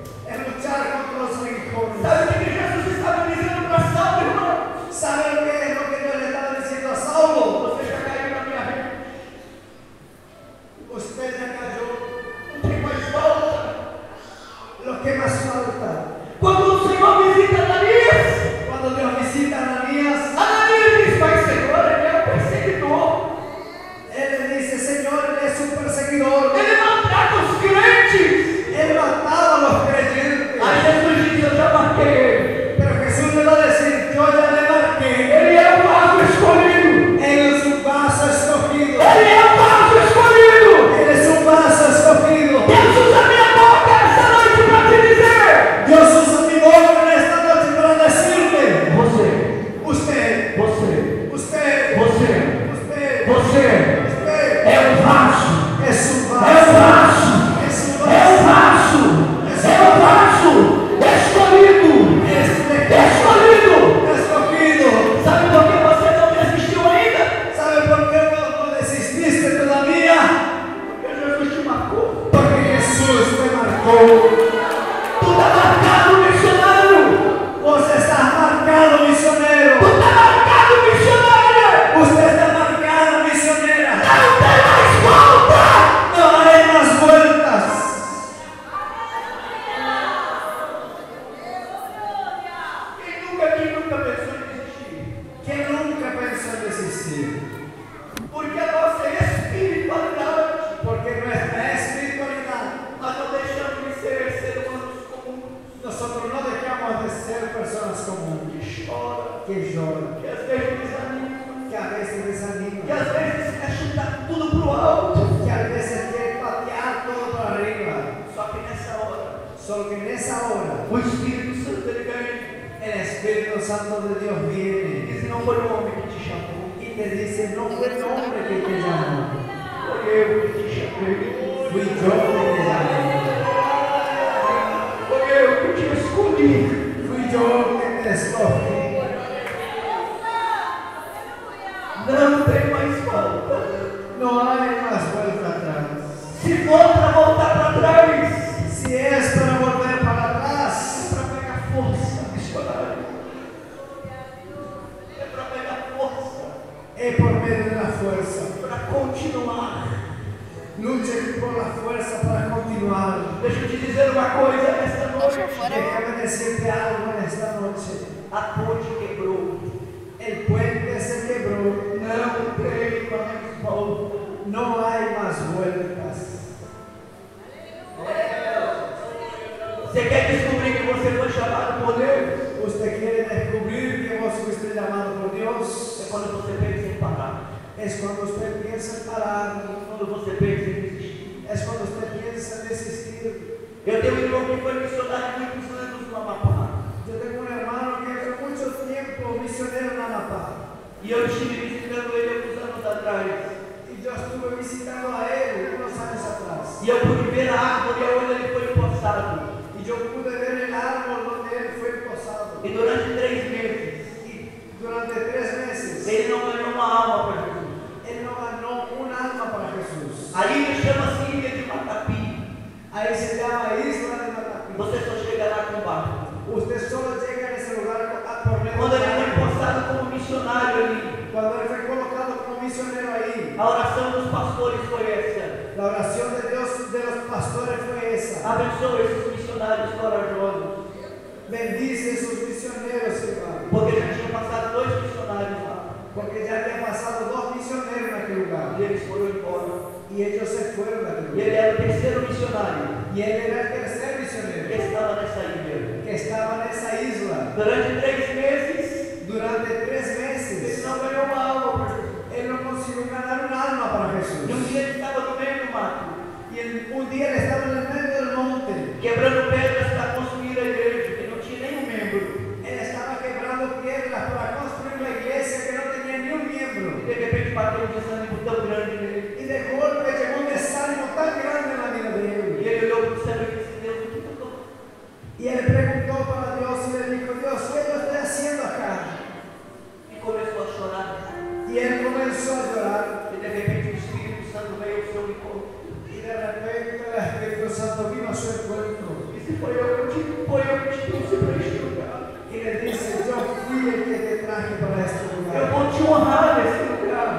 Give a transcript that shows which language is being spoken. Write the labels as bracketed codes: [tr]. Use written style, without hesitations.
[es] es luchar contra los aguijones. [pt] Sabe o que Jesus estava dizendo para Saulo, irmão? [es] ¿Sabe lo que es lo que Dios le estaba diciendo a Saulo? [pt] Você já caiu na minha rede. [es] Usted ya cayó. [pt] Não tem mais volta. [es] Lo que más falta. [pt] Quando o Senhor visita Ananias, [es] Cuando Dios visita a Ananías, [pt] Ananias diz: mas Senhor, ele é um perseguidor. [es] él le dice, Señor, él es un perseguidor. [pt] Ele maltrata os crentes. [es] Él mataba a los creyentes. [pt] Aí Jesus diz: eu já marquei ele. [es] Pero Jesús le va a decir, yo ya le marqué. [pt] Ele é o vaso escolhido. [es] Él es un vaso escogido. [pt] Ele é o vaso escolhido. [es] Él es un vaso escogido. [pt] Deus usa minha boca essa noite para te dizer: [es] Dios usa mi boca en esta noche para decirte, [pt] você, [es] usted, [pt] você, [es] usted, [pt] você, [es] usted, [pt] você [es] usted [pt] é o vaso. [es] es un [pt] É o vaso. [es] vaso. Es un [pt] É o vaso. vaso. É o vaso. Escolhido. Escolhido. [es] Escogido. [pt] Sabe por que você não desistiu ainda? [es] ¿Sabe por qué no desististe todavía? [pt] Porque Jesus te marcou. [es] Porque Jesús te marcó. [pt] Tu está marcado, missionário. [es] Vos estás marcado, misionero. [pt] Tu está marcado, missionária. [es] Usted está marcado, misionera. [pt] Não tem mais volta. [es] No hay más vueltas. [pt] Quem nunca pensou em desistir? [es] ¿Quién nunca pensó en desistir? [pt] Porque a nossa espiritualidade, [es] Porque nuestra espiritualidad, [pt] nós não deixamos de ser seres humanos comuns. [es] nosotros no dejamos de ser personas comunes, [pt] Que chora, [es] que lloran, [pt] que às vezes desanima, [es] que a veces que desaniman, [pt] às vezes quer chutar tudo pro alto. [es] que a veces quieren patear todo para arriba. [pt] Só que nessa hora, [es] Solo que en esa hora, [pt] o Espírito Santo ele vem [es] el Espíritu Santo de Dios [pt] e [es] viene [pt] diz: não foi o homem que te chamou, [es] y te dice, no fue el hombre que te llamó, [pt] foi eu que te chamei, [es] fui yo que te llamé, [pt] foi eu que te escolhi. [es] fui yo que te escogí. [pt] Não tem mais volta. [es] No hay más vuelta atrás. [pt] Se for para voltar para trás, [es] Si es para volver para atrás, [pt] é para pegar força, missionário. É para pegar força, [es] es por medio de la fuerza. [pt] para continuar. [es] Luche por la fuerza para continuar. [pt] Deixa eu te dizer uma coisa nesta noite. [es] Déjame decirte algo en esta noche. [pt] A ponte quebrou. [es] El puente se quebró. [pt] Não tem mais volta. [es] No hay más vueltas. [pt] Você quer descobrir que você foi chamado por Deus? [es] Usted quiere descubrir que vos fuiste llamado por Dios. [pt] É quando você pensa em parar. [es] Es cuando usted piensa en parar. [pt] Quando você pensa em desistir. [es] Es cuando usted piensa en desistir. [pt] Eu tenho um irmão que foi missionário muitos anos no Amapá. [es] Yo tengo un hermano que fue mucho tiempo misionero en Amapá. [pt] E eu estive visitando ele alguns anos atrás. [es] Y yo estuve visitando a él unos años atrás. [pt] E eu pude ver a árvore onde ele foi empossado. [es] Y yo pude ver el árbol donde él fue posado. [pt] E durante 3 meses, [es] Y durante 3 meses, [pt] ele não ganhou uma alma para Jesus. [es] él no ganó un alma para Jesús. [pt] Ali chama-se Ilha de Matapi. [es] Ahí se llama Isla de Matapi. [pt] Você só chega lá com barco. [es] Usted solo llega a ese lugar por medio [pt] Quando [es] de [pt] ele foi [es] barco. [pt] empossado como missionário ali, [es] Cuando él fue colocado como misionero [pt] A oração dos pastores foi essa. [es] La oración de Dios de los pastores fue esa. [pt] Abençoa esses missionários corajosos. [es] Bendice esos misioneros, hermano. [pt] Porque já tinham passado 2 missionários lá. [es] Porque ya habían pasado 2 misioneros en aquel lugar. [pt] E eles foram embora. [es] Y ellos se fueron de aquel [pt] E [es] lugar. [pt] ele era o 3º missionário. [es] Y él era el tercer [pt] Que [es] misionero [pt] estava nessa ilha. [es] que estaba en esa isla. [pt] Durante 3 meses, [es] Durante 3 [pt] ele [es] meses, [pt] não ganhou uma alma para Jesus. [es] él no consiguió ganar un alma para Jesús. [pt] E um dia ele estava no meio do mato, [es] Y un día él estaba en el medio del monte. [pt] quebrando pedras para construir a igreja, que não tinha nenhum membro. [es] Él estaba quebrando piedras para construir una iglesia que no tenía ni un miembro. [pt] E de repente bateu um desânimo tão grande nele. [es] Y de golpe llegó un desánimo tan grande en la vida de [pt] E [es] él. [pt] ele olhou para o céu e disse: Deus, o que eu estou? [es] Y él preguntó para Dios y le dijo: Dios, ¿qué yo estoy haciendo acá? [pt] E começou a chorar. [es] Y él comenzó a llorar. [pt] E de repente o Espírito Santo veio ao seu encontro. [es] Y de repente el Espíritu Santo vino a su encuentro. [pt] E se foi eu que te trouxe para este lugar. [es] Y le dice: yo fui el que te traje para este [pt] Eu [es] lugar. [pt] vou te honrar nesse lugar.